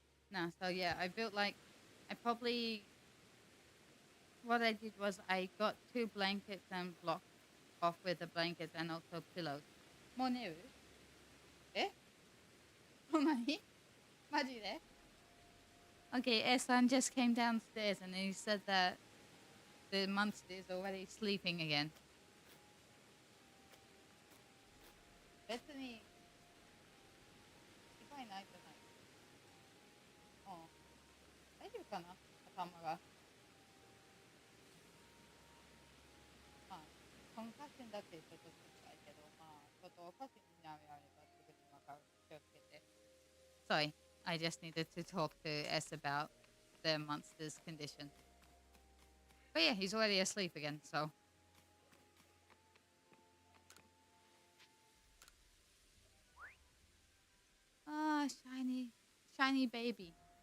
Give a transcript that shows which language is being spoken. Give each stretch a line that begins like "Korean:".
English: No, so yeah, I built like, I probably, what I did was I got 2 blankets and blocked off with the blankets and also pillows.
Japanese: もう寝る？え？ほんまに？マジで？
English: Okay, Esan just came downstairs and he said that the monster is already sleeping again.
Japanese: 別に違いないじゃない。うん。大丈夫かな？頭が。まあ、コンカッションだってちょっと心配けど、まあ、ちょっとおかしいになればすぐにわかる。気をつけて。
English: Sorry, I just needed to talk to S about the monster's condition. But yeah, he's already asleep again, so. Ah, shiny, shiny baby.